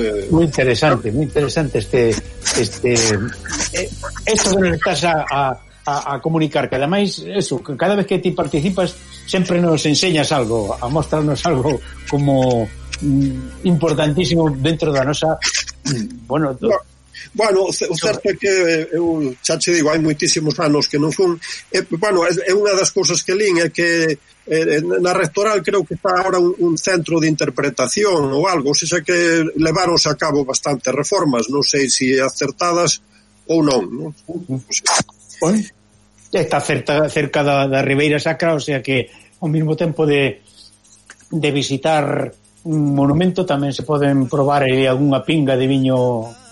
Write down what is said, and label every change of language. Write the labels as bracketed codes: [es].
[es] muy interesante esto que nos estás a comunicar, que además eso, que cada vez que ti participas siempre nos enseñas algo, a mostrarnos algo como importantísimo dentro de la nosa. Bueno, [gl] o certo é que eu xa che digo, hai moitísimos anos que non fun. Bueno, é unha das cousas que lín, é que na rectoral creo que está agora un centro de interpretación ou algo, xa, xa que levaronse a cabo bastantes reformas, non sei se acertadas ou non, ¿no? Está cerca da Ribeira Sacra, [es] o sea que [gl] ao mesmo tempo de visitar un monumento tamén se poden probar algunha pinga de viño.